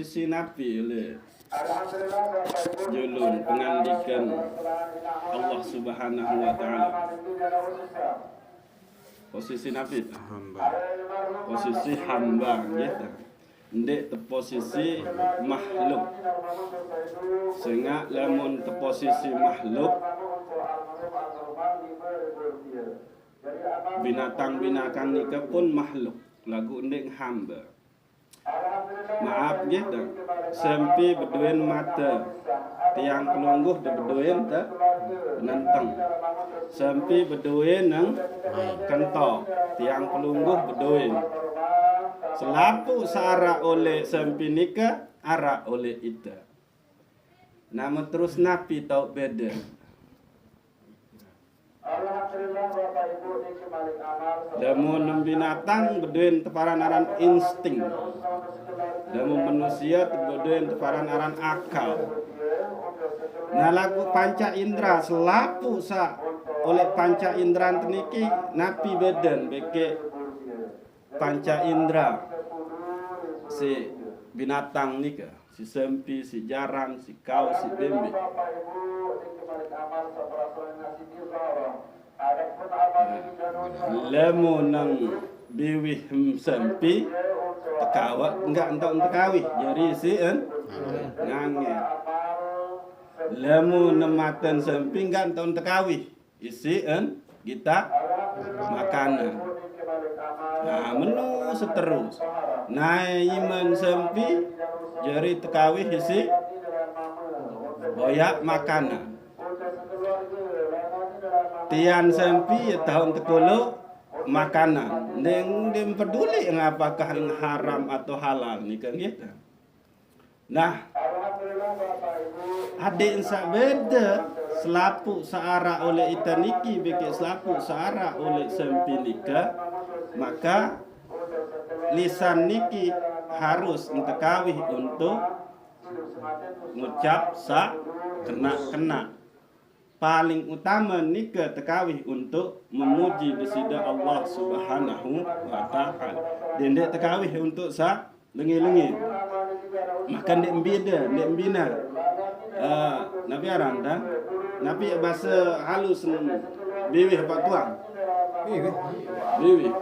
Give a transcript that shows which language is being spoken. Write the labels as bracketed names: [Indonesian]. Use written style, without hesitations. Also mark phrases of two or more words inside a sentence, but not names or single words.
[Sasak] napi oleh julun pengandikan [Arabic] الله سبحانه وتعالى. [Sasak] Posisi napi hamba. posisi hamba gitu. Ndek te posisi makhluk. Sehingga lamun te posisi makhluk binatang-binatang nika pun makhluk. Lagu ndek hamba. Maaf gitu. Sempi beduin mata. Tiang penungguh de beduin te penentang. Sempi beduin nang kentok. Tiang penungguh beduin. Selapu seara oleh sempi nika ara oleh ita. Namun terus napi tau beda. Damun binatang beduin teparan aran insting. Damun manusia beduin teparan aran akal. Nah lagu panca indera selapu sa oleh panca indera teniki napi beden beke panca indera si binatang nika, si sempi, si jarang, si kau, si bembe. Lemu nang biwih sempi tekawat enggak entok tekawih jadi si ngange. Lemu nematen sempi enggak entok tekawih isi kita makanan. Nah menu seterus. Nah iman sempi jadi tekawih isi boyak makanan. Tian sempi tahun tekolo makanan. Neng dem peduli [Indonesian] apakah yang haram atau halal ni kan gitu. [Sasak] Nah, adik sak beda selapu seara oleh itaniki beke selapu seara oleh sempi nika, maka lisan niki harus entekawih untuk ngucap sa kena. Paling utama nika tekawih untuk memuji disida [Arabic] الله سبحانه وتعالى. [Sasak] Dendek tekawih untuk sa lengi-lengi. Makan dek beda, dek bina. Nabi aranda, nabi bahasa halus biwih apa tuang? Biwih.